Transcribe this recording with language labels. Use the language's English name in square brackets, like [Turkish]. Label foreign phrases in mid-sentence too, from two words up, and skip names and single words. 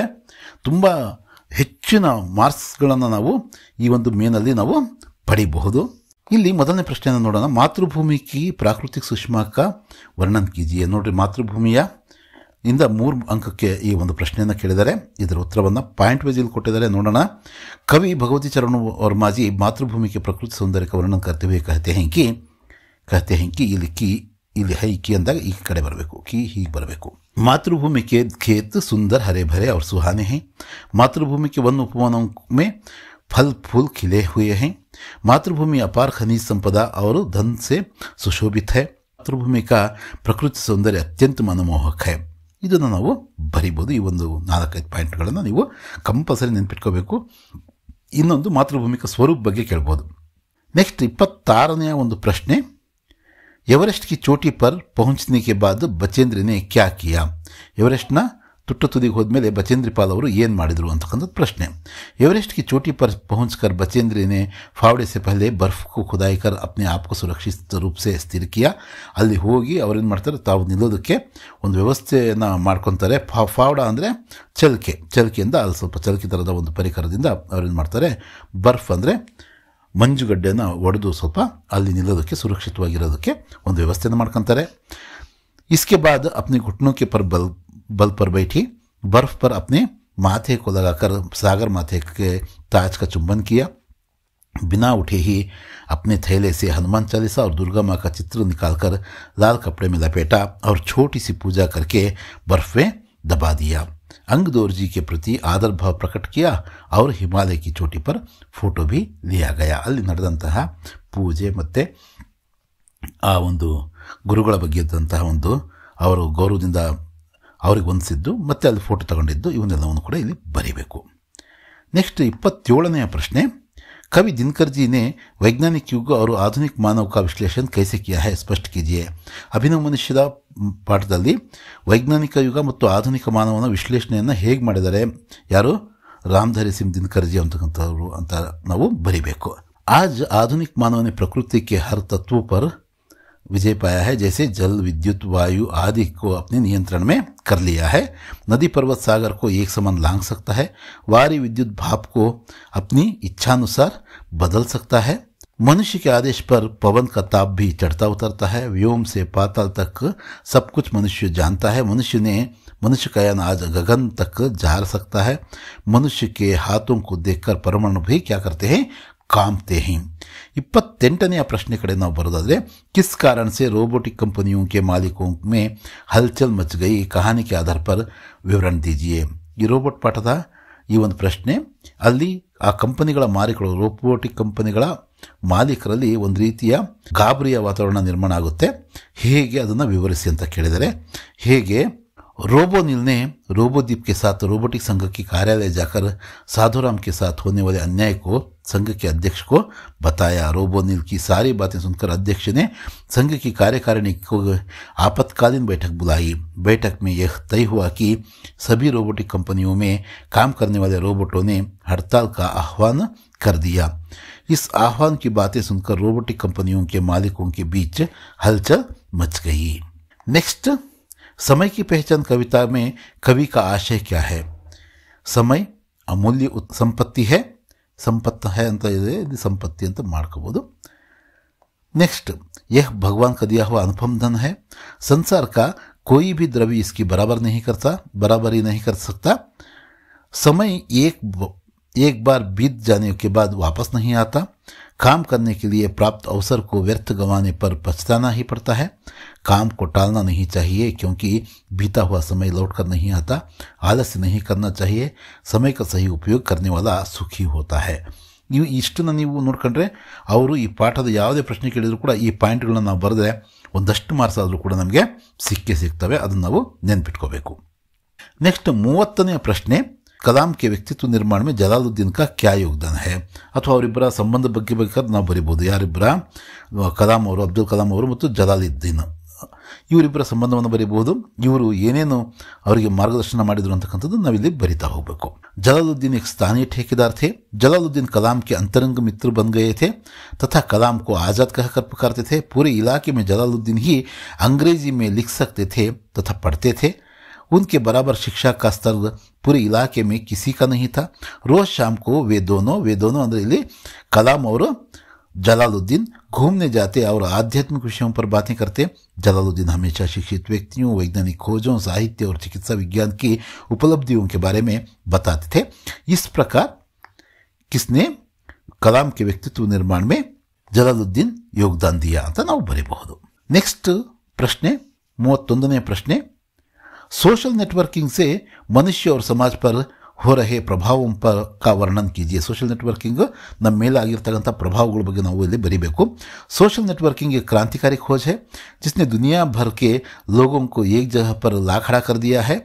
[Kannada] ತುಂಬ ಹೆಚ್ಚಿನ ಮಾರ್ಕ್ಸ್ಗಳನ್ನು ನಾವು ಈ ಒಂದು ಮೇನಲ್ಲಿ ನಾವು ಪಡಿಬಹುದು. ಇಲ್ಲಿ ಮೊದಲನೇ ಪ್ರಶ್ನೆಯನ್ನು ನೋಡೋಣ. [Hindi] मातृभूमि की प्राकृतिक सुषमा का वर्णन कीजिए. [Kannada] ನೋಡ್ರಿ, ಮಾತೃಭೂಮಿಯ ಇಂದ 3 ಅಂಕಕ್ಕೆ ಈ ಒಂದು ಪ್ರಶ್ನೆಯನ್ನು ಕೇಳಿದ್ದಾರೆ. ಇದರ ಉತ್ತರವನ್ನು [English] point wise [Kannada] ಇಲ್ಲಿ ಕೊಟ್ಟಿದ್ದಾರೆ. ನೋಡೋಣ. ಕವಿ ಭಗವತಿ ಚರಣ ವರ್ಮಾ जी [Hindi] मातृभूमि के प्रकृति सौंदर्य का वर्णन करते हुए कहते हैं कि [Kannada] ಇಲ್ಲಿ ಹೈ ಕಿ ಅಂದಾಗ ಈ ಕಡೆ ಬರಬೇಕು, ಕಿ ಹೀಗೆ ಬರಬೇಕು. [Hindi] मातृभूमि के खेत सुंदर हरे भरे और सुहाने हैं. मातृभूमि के वन उपवनों में फल फूल खिले हुए हैं. मातृभूमि अपार खनिज संपदा और धन से सुशोभित है. मातृभूमि का प्रकृति सौंदर्य अत्यंत मनमोहक है. [Kannada] ಇದನ್ನು ನಾವು ಬರಿಬೋದು. ಈ ಒಂದು 4-5 ಪಾಯಿಂಟ್ಗಳನ್ನು ನೀವು ಕಂಪಲ್ಸರಿ ನೆನಪಿಟ್ಕೋಬೇಕು. ಇನ್ನೊಂದು ಮಾತೃಭೂಮಿಕ ಸ್ವರೂಪ ಬಗ್ಗೆ ಕೇಳ್ಬೋದು. ನೆಕ್ಸ್ಟ್ 26ನೇ ಒಂದು ಪ್ರಶ್ನೆ, [Hindi] एवरेस्ट की चोटी पर पहुंचने के बाद बचेंद्र ने क्या किया. [Kannada] एवरेस्टನ ತುಟ್ಟ ತುದಿಗೆ ಹೋದ್ಮೇಲೆ ಬಚೇಂದ್ರಿ ಪಾಲ್ ಅವರು ಏನು ಮಾಡಿದರು ಅಂತಕ್ಕಂಥದ್ದು ಪ್ರಶ್ನೆ. [Hindi] एवरेस्ट की चोटी पर पहुंचकर बचेंद्र ने फावड़े से पहले बर्फ को खुदाई कर अपने आप को सुरक्षित रूप से स्थिर किया. [Kannada] ಅಲ್ಲಿ ಹೋಗಿ ಅವರೇನು ಮಾಡ್ತಾರೆ, ತಾವು ನಿಲ್ಲೋದಕ್ಕೆ ಒಂದು ವ್ಯವಸ್ಥೆಯನ್ನು ಮಾಡ್ಕೊತಾರೆ. ಫಾವಡ ಅಂದರೆ ಚಲ್ಕೆಯಿಂದ ಅಲ್ಲಿ ಸ್ವಲ್ಪ ಚಲ್ಕಿ ಥರದ ಒಂದು ಪರಿಕರದಿಂದ ಅವರೇನು ಮಾಡ್ತಾರೆ, ಬರ್ಫ್ ಅಂದರೆ ಮಂಜುಗಡ್ಡೆಯನ್ನು ಒಡೆದು ಸ್ವಲ್ಪ ಅಲ್ಲಿ ನಿಲ್ಲೋದಕ್ಕೆ, ಸುರಕ್ಷಿತವಾಗಿರೋದಕ್ಕೆ ಒಂದು ವ್ಯವಸ್ಥೆಯನ್ನು ಮಾಡ್ಕೊತಾರೆ. [Hindi] इसके बाद अपने घुटनों के पर बल पर बैठी, बर्फ पर अपने माथे को लगाकर सागर माथे के ताज का चुंबन किया. बिना उठे ही अपने थैले से हनुमान चालीसा और दुर्गा माँ का चित्र निकालकर लाल कपड़े में लपेटा और छोटी सी पूजा करके बर्फ में दबा दिया. अंगदौर जी के प्रति आदर भाव प्रकट किया और हिमालय की चोटी पर फोटो भी लिया गया. [Kannada] ಅಲ್ಲಿ ನಡೆದಂತಹ ಪೂಜೆ ಮತ್ತು ಆ ಒಂದು ಗುರುಗಳ ಬಗ್ಗೆ ಇದ್ದಂತಹ ಒಂದು ಅವರು ಗೌರವದಿಂದ ಅವ್ರಿಗೆ ಹೊಂದಿಸಿದ್ದು ಮತ್ತು ಅಲ್ಲಿ ಫೋಟೋ ತಗೊಂಡಿದ್ದು ಇವನ್ನೆಲ್ಲವನ್ನು ಕೂಡ ಇಲ್ಲಿ ಬರೀಬೇಕು. [Hindi] नेक्स्ट 27वें प्रश्न, कवि दिनकर जी ने वैज्ञानिक युग और आधुनिक मानव का विश्लेषण कैसे किया है, स्पष्ट कीजिए. [Kannada] अभिनव मनुष्यದ ಪಾಠದಲ್ಲಿ ವೈಜ್ಞಾನಿಕ ಯುಗ ಮತ್ತು ಆಧುನಿಕ ಮಾನವನ ವಿಶ್ಲೇಷಣೆಯನ್ನು ಹೇಗೆ ಮಾಡಿದ್ದಾರೆ, ಯಾರು, रामधारी सिंह दिनकर जी ಅಂತಕ್ಕಂಥವ್ರು ಅಂತ ನಾವು ಬರೀಬೇಕು. [Hindi] आज आधुनिक मानव ने प्रकृति के हर तत्व पर विजय पाया है, जैसे जल, विद्युत, वायु आदि को अपने नियंत्रण में कर लिया है. नदी, पर्वत, सागर को एक समान लांघ सकता है. वारी, विद्युत भाप को अपनी इच्छानुसार बदल सकता है. मनुष्य के आदेश पर पवन का ताप भी चढ़ता उतरता है. व्योम से पाताल तक सब कुछ मनुष्य जानता है. मनुष्य का यान आज गगन तक जा सकता है. मनुष्य के हाथों को देखकर परमाणु भी क्या करते हैं, कामते हैं. 28वें प्रश्न [Kannada] कड़े ನಾವು ಬರೋದಾದ್ರೆ, [Hindi] किस कारण से रोबोटिक कंपनियों के मालिकों में हलचल मच गई, कहानी के आधार पर विवरण दीजिए. [Kannada] ಈ ರೋಬೋಟ್ ಪಾಠದ ಈ ಒಂದು ಪ್ರಶ್ನೆ, ಅಲ್ಲಿ ಆ ಕಂಪನಿಗಳ ಮಾಲೀಕರು, ರೋಬೋಟಿಕ್ ಕಂಪನಿಗಳ ಮಾಲೀಕರಲ್ಲಿ ಒಂದು ರೀತಿಯ ಗಾಬರಿಯ ವಾತಾವರಣ ನಿರ್ಮಾಣ ಆಗುತ್ತೆ, ಹೇಗೆ ಅದನ್ನು ವಿವರಿಸಿ ಅಂತ ಕೇಳಿದರೆ, ಹೇಗೆ [Hindi] रोबोनिल ने रोबोदीप के साथ रोबोटिक संघ की कार्यालय जाकर साधुराम के साथ होने वाले अन्याय को संघ के अध्यक्ष को बताया. रोबोनिल की सारी बातें सुनकर अध्यक्ष ने संघ की कार्यकारिणी को आपातकालीन बैठक बुलाई. बैठक में यह तय हुआ कि सभी रोबोटिक कंपनियों में काम करने वाले रोबोटों ने हड़ताल का आह्वान कर दिया. इस आह्वान की बातें सुनकर रोबोटिक कंपनियों के मालिकों के बीच हलचल मच गई. नेक्स्ट, समय की पहचान कविता में कवि का आशय क्या है. समय अमूल्य संपत्ति है, संपत्त है [Kannada] ಅಂತ ಇದೆ, ಇದು ಸಂಪತ್ತಿ ಅಂತ ಮಾಡ್ಕೋಬಹುದು. [Hindi] नेक्स्ट, यह भगवान का दिया हुआ अनुपम धन है. संसार का कोई भी द्रव्य इसकी बराबरी नहीं कर सकता. समय एक बार बीत जाने के बाद वापस नहीं आता. काम करने के लिए प्राप्त अवसर को व्यर्थ गंवाने पर पछताना ही पड़ता है. काम को टालना नहीं चाहिए, क्योंकि बीता हुआ समय लौट कर नहीं आता. आलस्य नहीं करना चाहिए. समय का सही उपयोग करने वाला सुखी होता है. [Kannada] ನೀವು ಇಷ್ಟನ್ನು ನೀವು ನೋಡ್ಕೊಂಡ್ರೆ, ಅವರು ಈ ಪಾಠದ ಯಾವುದೇ ಪ್ರಶ್ನೆ ಕೇಳಿದ್ರು ಕೂಡ ಈ ಪಾಯಿಂಟ್ಗಳನ್ನ ನಾವು ಬರೆದ್ರೆ ಒಂದಷ್ಟು ಮಾರ್ಕ್ಸ್ ಆದರೂ ಕೂಡ ನಮಗೆ ಸಿಗ್ತವೆ. ಅದನ್ನು ನಾವು ನೆನ್ಪಿಟ್ಕೋಬೇಕು. ನೆಕ್ಸ್ಟ್ 30ನೇ ಪ್ರಶ್ನೆ, [Hindi] कलाम के व्यक्तित्व निर्माण में जलालुद्दीन का क्या योगदान है. [Kannada] ಅಥವಾ ಅವರಿಬ್ಬರ ಸಂಬಂಧ ಬಗ್ಗೆ ಬೇಕಾದ್ರೆ ನಾವು ಬರೀಬಹುದು. ಯಾರಿಬ್ಬರ, ಕಲಾಂ ಅವರು, ಅಬ್ದುಲ್ ಕಲಾಂ ಅವರು ಮತ್ತು ಜಲಾಲುದ್ದೀನ್, ಇವರಿಬ್ಬರ ಸಂಬಂಧವನ್ನು ಬರೀಬಹುದು. ಇವರು ಏನೇನು ಅವರಿಗೆ ಮಾರ್ಗದರ್ಶನ ಮಾಡಿದ್ರು ಅಂತಕ್ಕಂಥದ್ದು ನಾವಿಲ್ಲಿ ಬರಿತಾ ಹೋಗಬೇಕು. [Hindi] जलालुद्दीन एक स्थानीय ठेकेदार थे. जलालुद्दीन कलाम के अंतरंग मित्र बन गए थे तथा कलाम को आज़ाद कहकर पुकारते थे. पूरे इलाके में जलालुद्दीन ही अंग्रेजी में लिख सकते थे तथा पढ़ते थे. उनके बराबर शिक्षा का स्तर पूरे इलाके में किसी का नहीं था. रोज शाम को वे दोनों अंदर ಇಲ್ಲಿ कलाम और जलालुद्दीन घूमने जाते और आध्यात्मिक विषयों पर बातें करते. जलालुद्दीन हमेशा शिक्षित व्यक्तियों, वैज्ञानिक खोजों, साहित्य और चिकित्सा विज्ञान की उपलब्धियों के बारे में बताते थे. इस प्रकार किसने कलाम के व्यक्तित्व निर्माण में जलालुद्दीन योगदान दिया [Kannada] ಅಂತ ನಾವು ಬರೀಬಹುದು. [Hindi] नेक्स्ट प्रश्न [Kannada] 31ನೇ ಪ್ರಶ್ನೆ, [English] social networking [Hindi] से मनुष्य और समाज पर हो रहे प्रभावों पर का वर्णन कीजिए. [English] social networking [Kannada] ನಮ್ಮ ಮೇಲೆ ಆಗಿರತಕ್ಕಂಥ ಪ್ರಭಾವಗಳ ಬಗ್ಗೆ ನಾವು ಇಲ್ಲಿ ಬರೀಬೇಕು. [English] social networking [Hindi] एक क्रांतिकारी खोज है जिसने दुनिया भर के लोगों को एक जगह पर ला खड़ा कर दिया है.